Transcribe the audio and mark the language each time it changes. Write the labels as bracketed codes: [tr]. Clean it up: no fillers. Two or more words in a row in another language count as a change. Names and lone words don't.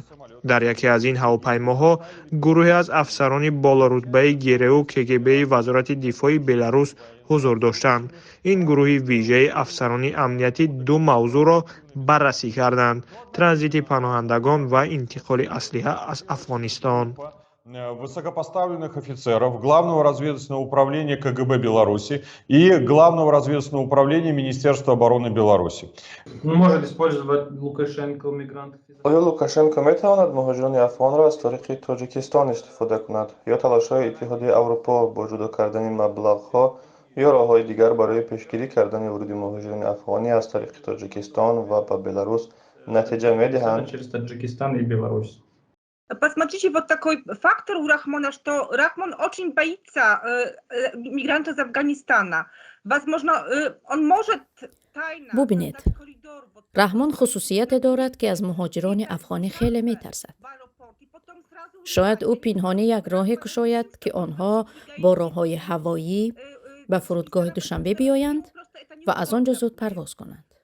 [fa] در یکی از این هواپیماها گروهی از افسران بالارتبه گرو KGB وزارت دفاع بلاروس حضور داشتند. این گروه ویژه افسران امنیتی 2 موضوع را بررسی کردند: ترانزیت پناهندگان و انتقال اسلحه از افغانستان. [ru] Высокопоставленных офицеров Главного разведывательного управления КГБ Беларуси и Главного разведывательного управления Министерства обороны Беларуси. Может использовать Лукашенко мигрантов? [fa] آیا لوکاشنکو میتواند مهاجران افغان را از طریق تاجیکستان استفاده کند یا تلاش‌های اتحادیه اروپا با جدا کردن مبلغ‌ها یا راه‌های دیگر برای پیشگیری کردن ورود مهاجران افغانی از طریق تاجیکستان و به بلاروس نتیجه می‌دهند؟ [ru] Через Таджикистан и Беларусь. Посмотрите, вот такой фактор у Рахмона, что Рахмон очень боится мигрантов из Афганистана. Возможно, он может тайно... [fa] ببینید، رحمان خصوصیت دارد که از مهاجران افغانی خیلی می ترسد. شاید او پنهانی یک راه کشاید که آنها با راه‌های هوایی به فرودگاه دوشنبه بیایند و از آنجا زود پرواز کنند.